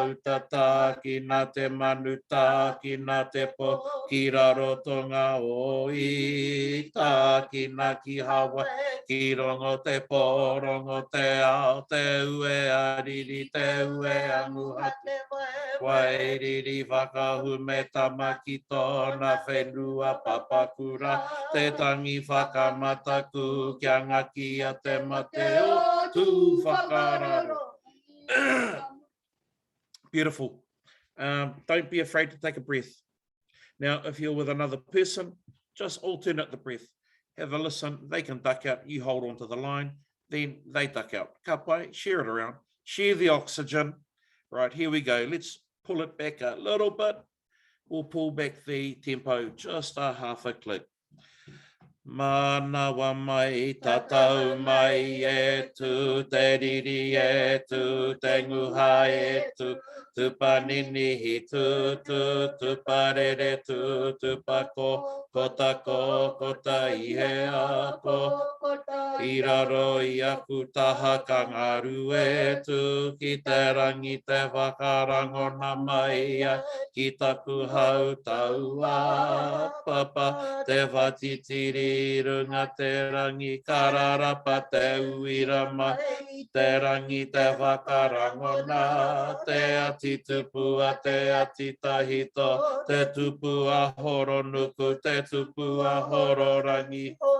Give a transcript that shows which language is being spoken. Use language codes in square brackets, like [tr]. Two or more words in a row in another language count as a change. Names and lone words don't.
[mi] utata ki nā te manuta, ki nā te po, ki raro tonga oi, tā ki nā ki hawa, ki rongo te po, rongo te ao, te ue ariri, te ue anguha, wai riri whakahu me tamaki tōna whenua papakura, te tangi whakamataku, kia ngaki a te mate o tū whakararo. [en] Beautiful. Don't be afraid to take a breath. Now, if you're with another person, just alternate the breath. Have a listen. They can duck out. You hold on to the line. Then they duck out. [mi] Ka pai, [en] share it around. Share the oxygen. Right, here we go. Let's pull it back a little bit. We'll pull back the tempo just a half a click. [mi] Manawa mai, tatau mai e tu, te riri e tu, te nguha e tu, tu panini hi tu, tu parere tu, tu pako, kota ko, kota ihe ako, i raro i aku taha kangaru e tu, ki te rangi te whakarangona mai a, ki taku hau taua, papa, te watitiri, runga te rangi kararapa te uira mai, te rangi te whakarangona, te ati tupua, te ati tahito, te tupua horo nuku, te tupua horo rangi,